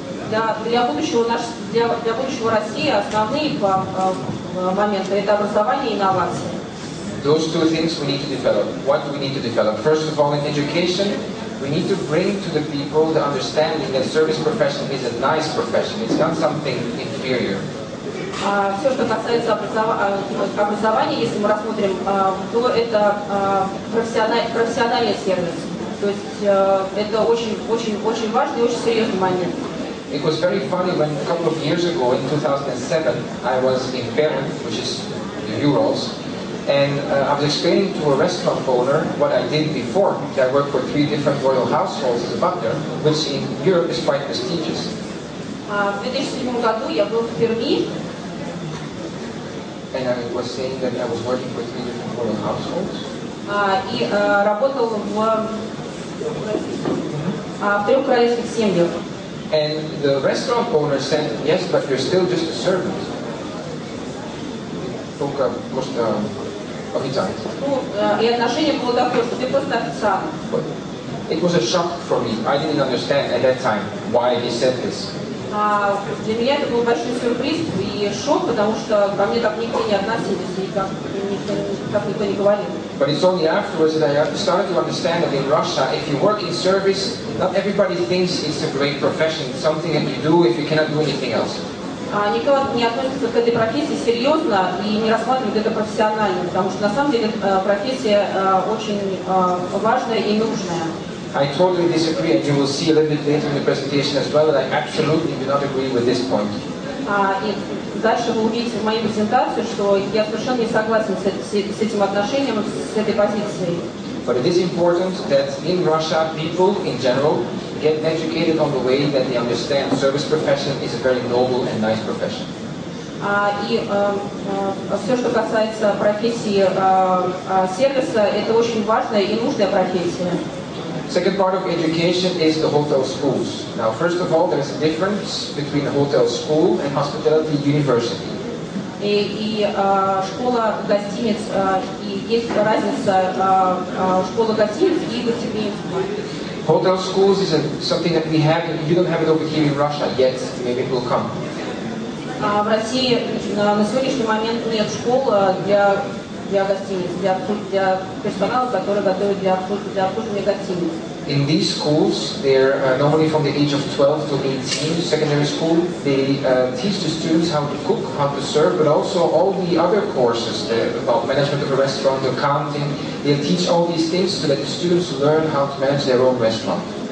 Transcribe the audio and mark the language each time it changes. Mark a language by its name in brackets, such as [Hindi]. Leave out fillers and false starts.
[Russian] Для будущего России основные моменты – это образование и инновации. [English] Those two things we need to develop. What do we need to develop? First of all, in education, we need to bring to the people the understanding that service profession is a nice profession. It's not something inferior. [Russian] Все, что касается образования, если мы рассмотрим, то это профессиональный сервис. То есть это очень важный и очень серьезный момент. [English] It was very funny when a couple of years ago, in 2007, I was in Perm, which is the Urals, and I was explaining to a restaurant owner what I did before. I worked for 3 different royal households as a butler, which in Europe is quite prestigious. [Russian] В 2007 году я был в Перми. [English] And I was saying that I was working for 3 different royal households. [Russian] И работал в 3 королевских семьях. [English] And the restaurant owner said, yes, but you're still just a servant. [Russian] Только просто официант. И отношение было такое, что ты просто официант. [English] It was a shock for me. I didn't understand at that time why he said this. [Russian] Для меня это был большой сюрприз и шок, потому что ко мне так никто не относились и как никто не говорил. [English] But it's only afterwards that I started to understand that in Russia, if you work in service, not everybody thinks it's a great profession. It's something that you do if you cannot do anything else. [Russian] никто не относится к этой профессии серьезно и не рассматривает это профессионально, потому что на самом деле профессия очень важная и нужная. [English] I totally disagree, and you will see a little bit later in the presentation as well that I absolutely do not agree with this point. [Russian] И дальше вы увидите в моей презентации, что я совершенно не согласен с этим отношением, с этой позицией. [English] But it is important that in Russia, people in general get educated on the way that they understand service profession is a very noble and nice profession. [Russian] И все, что касается профессии сервиса, это очень важная и нужная профессия. [English] Second part of education is the hotel schools. Now, first of all, there is a difference between a hotel school and hospitality university. [Russian] И школа гостиниц, и есть разница школа гостиниц и гостеприимства. [English] Hotel schools is something that we have, you don't have it over here in Russia yet, maybe it will come. [Russian] В России на сегодняшний момент нет школ для гостиниц, для персонала, который готовит для обслуживания гостиниц. [English] In these schools, they're normally from the age of 12 to 18, secondary school. They teach the students how to cook, how to serve, but also all the other courses about management of a restaurant, accounting. They'll teach all these things so that the students learn how to manage their own restaurant.